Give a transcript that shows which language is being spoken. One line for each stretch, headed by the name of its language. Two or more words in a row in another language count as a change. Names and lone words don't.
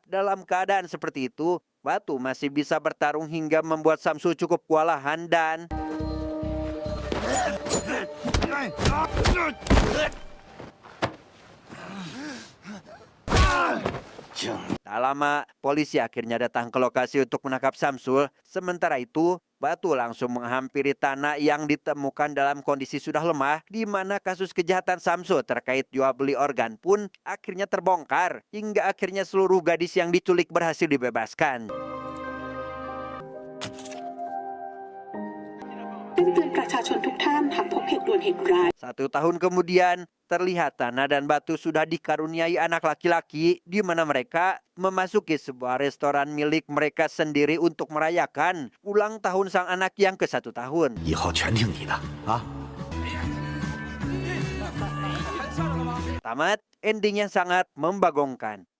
Indonesian: Dalam keadaan seperti itu, Batu masih bisa bertarung hingga membuat Samsul cukup kewalahan dan tak lama, polisi akhirnya datang ke lokasi untuk menangkap Samsul. Sementara itu, Batu langsung menghampiri Tanah yang ditemukan dalam kondisi sudah lemah, di mana kasus kejahatan Samsul terkait jual beli organ pun akhirnya terbongkar, hingga akhirnya seluruh gadis yang diculik berhasil dibebaskan.
Thai: ซึ่งเตือนประชาชนทุกท่านหากพบเหตุด่วนเหตุร้าย
Indonesian: 1 tahun kemudian, terlihat Tanah dan Batu sudah dikaruniai anak laki-laki di mana mereka memasuki sebuah restoran milik mereka sendiri untuk merayakan ulang tahun sang anak yang ke-1 tahun.
Chinese: 以后全听你的啊！
Indonesian: Tamat, endingnya sangat membagongkan.